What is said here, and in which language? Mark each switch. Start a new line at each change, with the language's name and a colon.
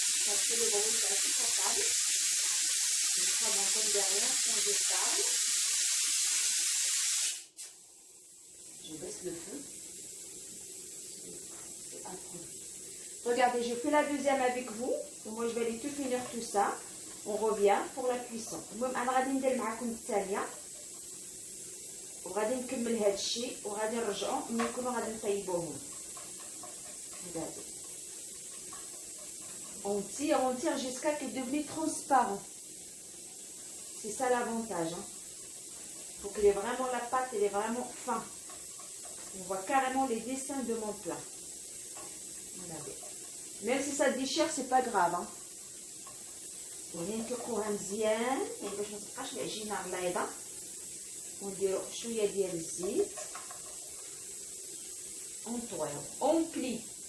French: Parce que le bruit est insupportable. Je prends mon côté derrière quand je parle. Je baisse le feu. C'est affreux. Regardez, je fais la deuxième avec vous. Moi, je vais aller tout finir tout ça. On revient pour la cuisson.
Arabic: المهم انا غادي ندير معكم الثانيه وغادي نكمل هذا الشيء وغادي نرجعوا ملي نكونوا غادي نطيبوهم.
French: Regardez. On tire jusqu'à qu'il devienne transparent. C'est ça l'avantage. Hein. Faut qu'il ait vraiment la pâte, elle est vraiment fin. On voit carrément les dessins de mon plat. Regardez. Même si ça déchire, c'est pas grave. Hein.
Arabic: وننتقوها مزيان يعني باش ما تبقاش العجينه غليظه. ونديرو شويه ديال الزيت ونطويو اون بلي.